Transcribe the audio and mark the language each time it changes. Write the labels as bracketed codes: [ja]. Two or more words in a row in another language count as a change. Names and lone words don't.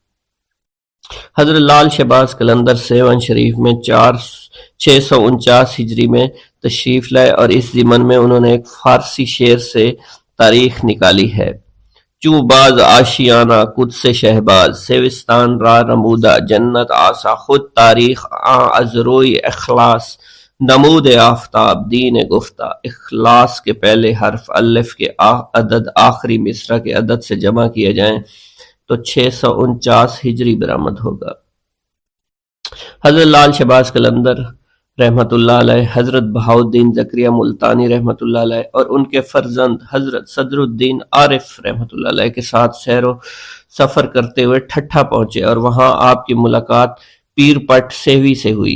[ur] حضرت لال شہباز قلندر سیون شریف میں 649 ہجری میں تشریف لائے اور اس ضمن میں انہوں نے ایک فارسی شعر سے تاریخ نکالی ہے: [fa] چوں باز آشیانہ قدس شہباز، سیوستان را رمودہ جنت آسا، خود تاریخ از روی اخلاص نمود آفتاب دین گفتہ۔ [ur] اخلاص کے پہلے حرف الف کے عدد آخری مصرع کے عدد سے جمع کیے جائیں تو 649 ہجری برآمد ہوگا۔ حضرت لال شہباز قلندر رحمت اللہ علیہ، حضرت بہاؤالدین زکریا ملتانی رحمت اللہ علیہ اور ان کے فرزند حضرت صدر الدین عارف رحمت اللہ علیہ کے ساتھ سیر و سفر کرتے ہوئے ٹھٹھا پہنچے اور وہاں آپ کی ملاقات پیر پٹ سیوی سے ہوئی۔